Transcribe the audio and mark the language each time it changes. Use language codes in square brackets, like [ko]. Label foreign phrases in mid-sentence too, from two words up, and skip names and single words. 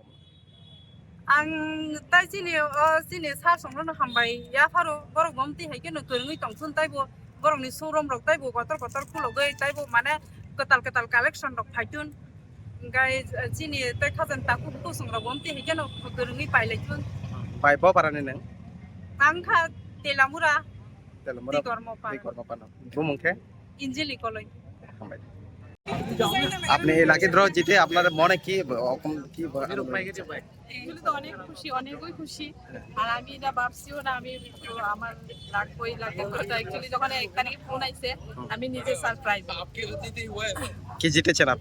[trp] ang tai sini sar songno hambai ya faro borok bomti haike no kurngui tongsun taibo borok ni showroom rok taibo kotor khulogai taibo mane ketal collection rok phaitun gai sini tai khajan taku tu songra bomti haike no kurngui pailaitun pai bo parani nang ang kha telamura telamura di korma pan bumung ke injili koloi [bn] hambai আপনি [en] lucky draw [bn] জিতে আপনার মনে কি কি এগুলো তো অনেক খুশি অনেকই খুশি আর আমি এটা ভাবছিও না আমি আমার লাগবই লাগে কথা অ্যাকচুয়ালি যখন 1 তারিখে ফোন আইছে আমি নিজে সারপ্রাইজ কি জিতেছেন আপনি